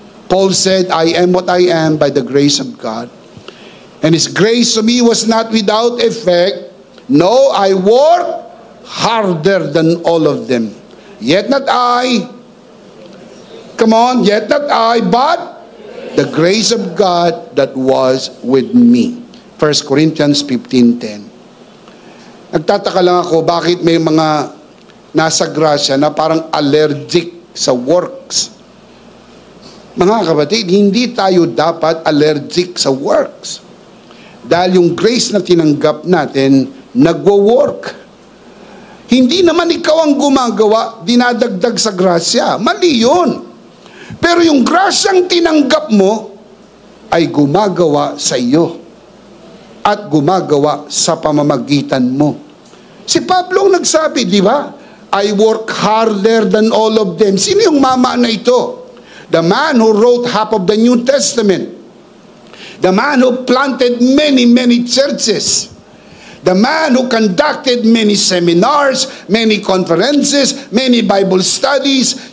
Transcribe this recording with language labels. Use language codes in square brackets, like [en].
[en] Paul said, I am what I am by the grace of God. And his grace to me was not without effect. No, I worked harder than all of them. Yet not I, come on, yet not I, but the grace of God that was with me. 1 Corinthians 15:10. [tl] Nagtataka lang ako bakit may mga nasa grasya na parang allergic sa works. Mga kapatid, hindi tayo dapat allergic sa works. Dahil yung grace na tinanggap natin, nagwo-work. Hindi naman ikaw ang gumagawa, dinadagdag sa grasya. Mali yun. Pero yung grasyang tinanggap mo, ay gumagawa sa iyo. At gumagawa sa pamamagitan mo. Si Pablo ang nagsabi, di ba? [en] I work harder than all of them. [tl] Sino yung mama na ito? [en] The man who wrote half of the New Testament. The man who planted many, many churches. The man who conducted many seminars, many conferences, many Bible studies.